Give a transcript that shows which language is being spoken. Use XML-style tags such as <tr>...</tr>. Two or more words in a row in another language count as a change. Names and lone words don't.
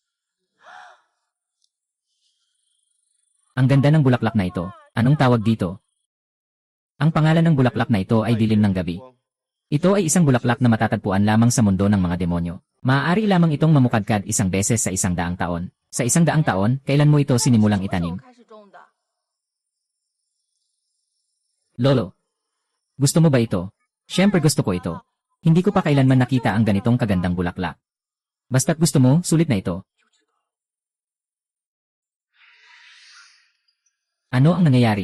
<tl>Ang ganda ng bulaklak na ito. Anong tawag dito? Ang pangalan ng bulaklak na ito ay dilim ng gabi. Ito ay isang bulaklak na matatagpuan lamang sa mundo ng mga demonyo. Maaari lamang itong mamukadkad isang beses sa 100 taon. Sa 100 taon, kailan mo ito sinimulang</tl> <zh>什么时候</zh> <tl>itanim?</tl> <zh>开始种的？</zh> <tl>Lolo. Gusto mo ba ito? Siyempre gusto ko ito. Hindi ko pa kailanman nakita ang ganitong kagandang bulaklak. Basta't gusto mo, sulit na ito. Ano ang nangyayari?</tl>